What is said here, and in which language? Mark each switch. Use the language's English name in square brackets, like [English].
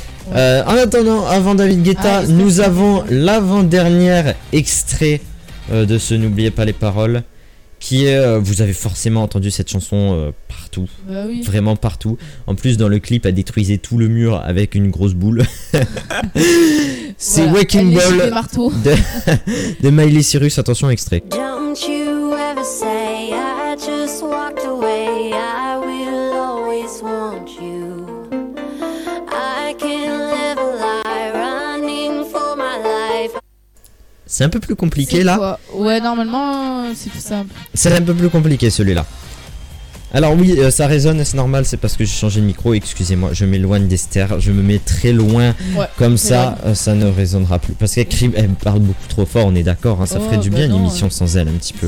[French] En attendant, avant David Guetta, ah, nous avons l'avant-dernière extrait de ce N'oubliez pas les paroles, qui est, vous avez forcément entendu cette chanson partout, bah oui, vraiment partout. En plus, dans le clip, elle détruisait tout le mur avec une grosse boule. C'est voilà, Wrecking Ball de Miley Cyrus. Attention, extrait. [English] Don't you ever say I just walked away. I will always want you. I can live a lie running for my life. [French] C'est un peu plus compliqué, c'est là. Quoi? Ouais, normalement, c'est plus simple. C'est un peu plus compliqué, celui-là. Alors oui, ça résonne, c'est normal, c'est parce que j'ai changé de micro, excusez-moi, je m'éloigne d'Esther, je me mets très loin, ouais, comme ça, ça ne résonnera plus. Parce qu'elle crie, elle parle beaucoup trop fort, on est d'accord, hein, ça oh, ferait du bah bien non, une émission ouais, sans elle un petit peu.